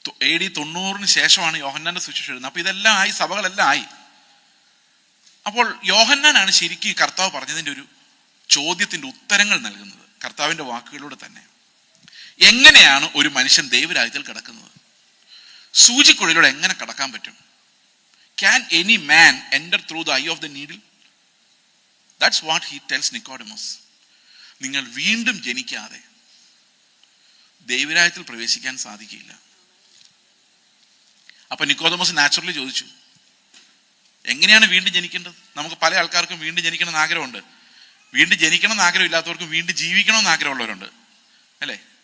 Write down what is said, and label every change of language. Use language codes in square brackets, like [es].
[ml] AD 90 ശേഷമാണ് യോഹന്നാന്റെ സുവിശേഷം എഴുതുന്നത്. അപ്പൊ ഇതെല്ലാം ആയി, സഭകളെല്ലാം ആയി. അപ്പോൾ യോഹന്നാനാണ് ശരിക്കും ഈ കർത്താവ് പറഞ്ഞതിൻ്റെ ഒരു ചോദ്യത്തിന്റെ ഉത്തരങ്ങൾ നൽകുന്നത്, കർത്താവിന്റെ വാക്കുകളിലൂടെ തന്നെ. എങ്ങനെയാണ് ഒരു മനുഷ്യൻ ദൈവരാജ്യത്തിൽ കിടക്കുന്നത്? സൂചിക്കുഴയിലൂടെ എങ്ങനെ കടക്കാൻ പറ്റും? [en] Can any man enter through the eye of the needle? That's what he tells Nicodemus. [ml] നിങ്ങൾ വീണ്ടും ജനിക്കാതെ ദൈവരാജ്യത്തിൽ പ്രവേശിക്കാൻ സാധിക്കില്ല. അപ്പൊ നിക്കോദമോസ് നാച്ചുറലി ചോദിച്ചു, എങ്ങനെയാണ് വീണ്ടും ജനിക്കേണ്ടത്? നമുക്ക് പല ആൾക്കാർക്കും വീണ്ടും ജനിക്കണം എന്ന് ആഗ്രഹമുണ്ട്. വീണ്ടും ജനിക്കണം എന്ന് ആഗ്രഹം ഇല്ലാത്തവർക്കും വീണ്ടും ജീവിക്കണമെന്ന് ആഗ്രഹമുള്ളവരുണ്ട്, അല്ലേ?